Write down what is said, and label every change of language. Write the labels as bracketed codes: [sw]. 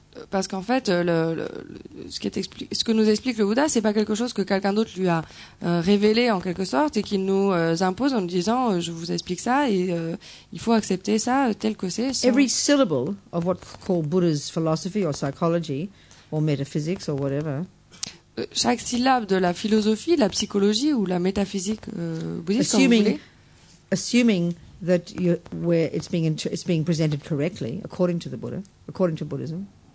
[fr] Parce qu'en fait, ce que nous explique le Bouddha, c'est pas quelque chose que quelqu'un d'autre lui a révélé en quelque sorte et qu'il nous impose en nous disant je vous explique ça et il faut accepter ça tel que c'est. [en] Every syllable of what's called Buddha's philosophy or psychology or metaphysics or whatever [fr] chaque syllabe de la philosophie, la psychologie ou la métaphysique bouddhiste, comme vous voulez, [en] assuming that where it's being presented correctly according to the Buddha, according to Buddhism.